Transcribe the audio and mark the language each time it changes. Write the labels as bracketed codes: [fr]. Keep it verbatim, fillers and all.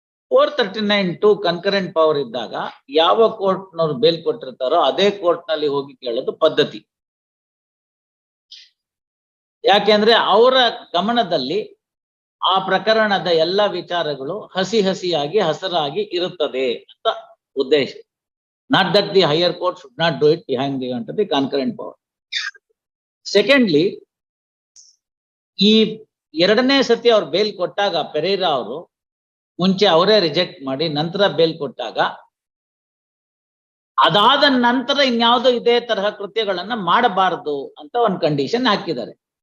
[kn] Four thirty nine two concurrent power ಇದ್ದಾಗ ಯಾವ ಕೋರ್ಟ್ನವ್ರು bale ಕೊಟ್ಟಿರ್ತಾರೋ ಅದೇ ಕೋರ್ಟ್ನಲ್ಲಿ ಹೋಗಿ ಕೇಳೋದು ಪದ್ಧತಿ. ಯಾಕೆಂದ್ರೆ ಅವರ ಗಮನದಲ್ಲಿ ಆ ಪ್ರಕರಣದ ಎಲ್ಲ ವಿಚಾರಗಳು ಹಸಿ ಹಸಿಯಾಗಿ ಹಸರಾಗಿ ಇರುತ್ತದೆ ಅಂತ ಉದ್ದೇಶ. [en] Not that the higher court should not do it behind the under the concurrent power. [kn] Secondly, ಈ ಎರಡನೇ ಸತಿ ಅವ್ರು ಬೇಲ್ ಕೊಟ್ಟಾಗ ಪೆರೇರಾ ಅವರು ಮುಂಚೆ ಅವರೇ ರಿಜೆಕ್ಟ್ ಮಾಡಿ ನಂತರ ಬೇಲ್ ಕೊಟ್ಟಾಗ ಅದಾದ ನಂತರ ಇನ್ಯಾವುದೋ ಇದೇ ತರಹ ಕೃತ್ಯಗಳನ್ನ ಮಾಡಬಾರದು ಅಂತ ಒಂದು ಕಂಡೀಷನ್ ಹಾಕಿದ್ದಾರೆ.